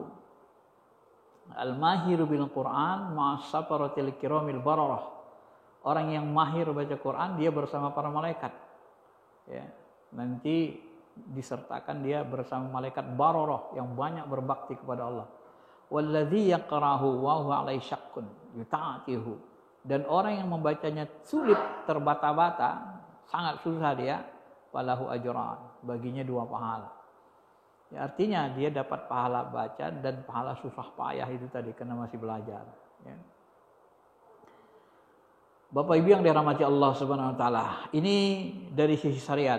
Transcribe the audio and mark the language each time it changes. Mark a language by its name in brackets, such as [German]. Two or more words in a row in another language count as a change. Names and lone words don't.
[Arabic] الماهر بالقرآن مع السفرة الكرام البررة. [Indonesian] Orang yang mahir baca Quran dia bersama para malaikat. Ya, nanti disertakan dia bersama malaikat bararah yang banyak berbakti kepada Allah. [Arabic] والذي يقرؤه وهو عليه شاق يتتعتع. [Indonesian] Dan orang yang membacanya sulit, terbata-bata, sangat susah dia, [Arabic] فله أجران, [Indonesian] baginya 2 pahala. Ya, artinya dia dapat pahala baca dan pahala susah payah itu tadi karena masih belajar, ya. Bapak Ibu yang dirahmati [Arabic] الله سبحانه وتعالى, [Indonesian] ini dari sisi syariat.